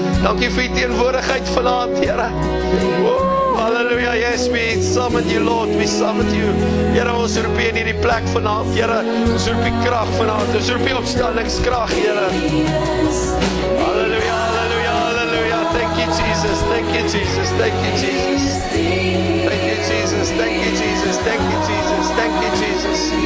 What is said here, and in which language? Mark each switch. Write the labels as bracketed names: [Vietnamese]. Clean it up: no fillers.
[Afrikaans] Dankie vir die teenwoordigheid vanaand, Here. [English] Halleluja, yes, we summon you, Lord, we summon you. [Afrikaans] Here, ons roep in hierdie plek vanaand, Here. Ons roep die krag vanaand, ons roep die opstandingskrag, Here. Halleluja, halleluja, halleluja. [English] Thank you, Jesus, thank you, Jesus, thank you, Jesus. Thank you, Jesus, thank you, Jesus, thank you, Jesus, thank you, Jesus.